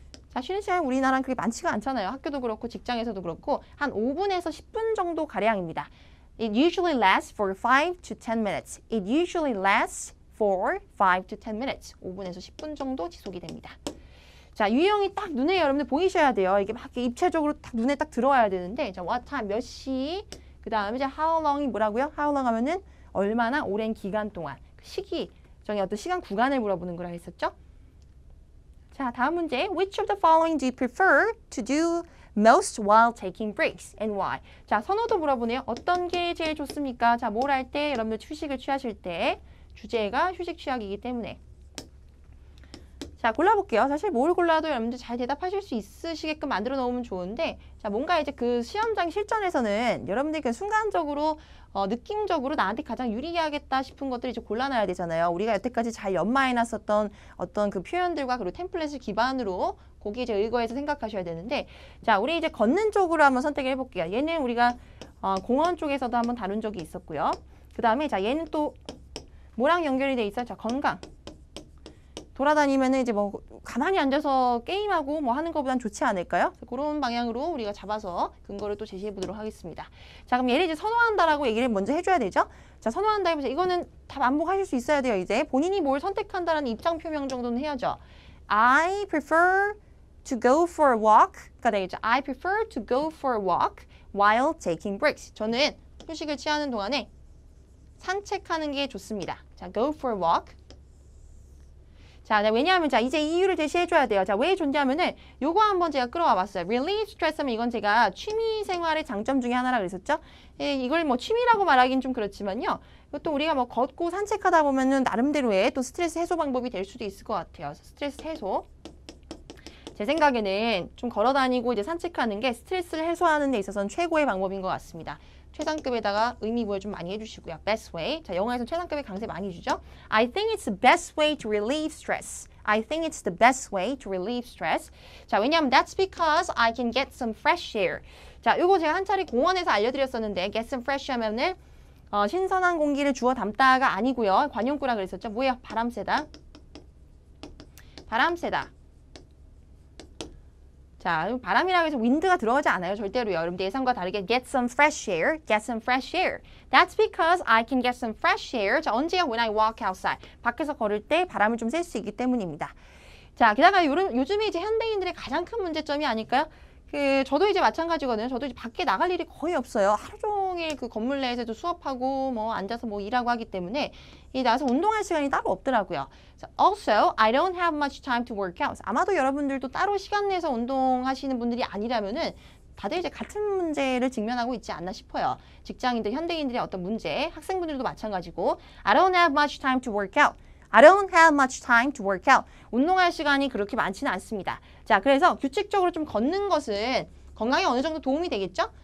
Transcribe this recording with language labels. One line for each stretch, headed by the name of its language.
Korean: 자, 쉬는 시간 우리나라는 그게 많지가 않잖아요. 학교도 그렇고 직장에서도 그렇고 한 5분에서 10분 정도 가량입니다.
English: It usually lasts for 5 to 10 minutes. It usually lasts for 5 to 10 minutes.
Korean: 5분에서 10분 정도 지속이 됩니다. 자, 유형이 딱 눈에 여러분들 보이셔야 돼요. 이게 막 이렇게 입체적으로 딱 눈에 딱 들어와야 되는데 자,
English: what time
Korean: 몇 시? 그 다음에 이제
English: how long
Korean: 이 뭐라고요? how long 하면은 얼마나 오랜 기간 동안 그 시기, 정의 어떤 시간 구간을 물어보는 거라 했었죠? 자, 다음 문제.
English: Which of the following do you prefer to do most while taking breaks and why?
Korean: 자, 선호도 물어보네요. 어떤 게 제일 좋습니까? 자, 뭘 할 때 여러분들 휴식을 취하실 때 주제가 휴식 취하기이기 때문에 자, 골라볼게요. 사실 뭘 골라도 여러분들 잘 대답하실 수 있으시게끔 만들어 놓으면 좋은데 자, 뭔가 이제 그 시험장 실전에서는 여러분들이 그 순간적으로 느낌적으로 나한테 가장 유리하겠다 싶은 것들을 이제 골라놔야 되잖아요. 우리가 여태까지 잘 연마해놨었던 어떤 그 표현들과 그리고 템플릿을 기반으로 거기에 이제 의거해서 생각하셔야 되는데 자, 우리 이제 걷는 쪽으로 한번 선택을 해볼게요. 얘는 우리가 공원 쪽에서도 한번 다룬 적이 있었고요. 그 다음에 자, 얘는 또 뭐랑 연결이 돼 있어요? 자, 건강. 돌아다니면은 이제 뭐 가만히 앉아서 게임하고 뭐 하는 것보단 좋지 않을까요? 그런 방향으로 우리가 잡아서 근거를 또 제시해 보도록 하겠습니다. 자, 그럼 얘를 이제 선호한다라고 얘기를 먼저 해줘야 되죠? 자, 선호한다 해보세요. 이거는 다 반복하실 수 있어야 돼요. 이제 본인이 뭘 선택한다라는 입장 표명 정도는 해야죠.
English: I prefer to go for a walk가 되겠죠. I prefer to go for a walk while taking breaks.
Korean: 저는 휴식을 취하는 동안에 산책하는 게 좋습니다.
English: 자, go for a walk.
Korean: 자, 왜냐하면 자, 이제 이유를 제시해줘야 돼요. 자, 왜 좋냐면은 요거 한번 제가 끌어와 봤어요. relieve stress 하면 이건 제가 취미 생활의 장점 중에 하나라 그랬었죠. 예, 이걸 뭐 취미라고 말하기는 좀 그렇지만요. 또 우리가 뭐 걷고 산책하다 보면은 나름대로의 또 스트레스 해소 방법이 될 수도 있을 것 같아요. 스트레스 해소. 제 생각에는 좀 걸어 다니고 이제 산책하는 게 스트레스를 해소하는 데 있어서는 최고의 방법인 것 같습니다. 최상급에다가 의미 부여 좀 많이 해주시고요.
English: Best way.
Korean: 자, 영어에서 최상급의 강세 많이 주죠.
English: I think it's the best way to relieve stress. I think it's the best way to relieve stress.
Korean: 자, 왜냐하면
English: that's because I can get some fresh air.
Korean: 자, 요거 제가 한 차례 공원에서 알려드렸었는데 get some fresh 하면은 신선한 공기를 주워 담다가 아니고요. 관용구라 그랬었죠. 뭐예요? 바람 세다. 바람 세다. 자, 바람이라고 해서 윈드가 들어가지 않아요. 절대로요. 여러분들 예상과 다르게
English: get some fresh air, get some fresh air. That's because I can get some fresh air.
Korean: 자, 언제요?
English: When I walk outside.
Korean: 밖에서 걸을 때 바람을 좀 쐴 수 있기 때문입니다. 자, 게다가 요즘에 이제 현대인들의 가장 큰 문제점이 아닐까요? 저도 이제 마찬가지거든요. 저도 이제 밖에 나갈 일이 거의 없어요. 하루 종일 그 건물 내에서도 수업하고 뭐 앉아서 뭐 일하고 하기 때문에 나가서 운동할 시간이 따로 없더라고요.
English: Also, I don't have much time to work out.
Korean: 아마도 여러분들도 따로 시간 내서 운동하시는 분들이 아니라면은 다들 이제 같은 문제를 직면하고 있지 않나 싶어요. 직장인들, 현대인들의 어떤 문제, 학생분들도 마찬가지고
English: I don't have much time to work out. I don't have much time to work out.
Korean: 운동할 시간이 그렇게 많지는 않습니다. 자, 그래서 규칙적으로 좀 걷는 것은 건강에 어느 정도 도움이 되겠죠?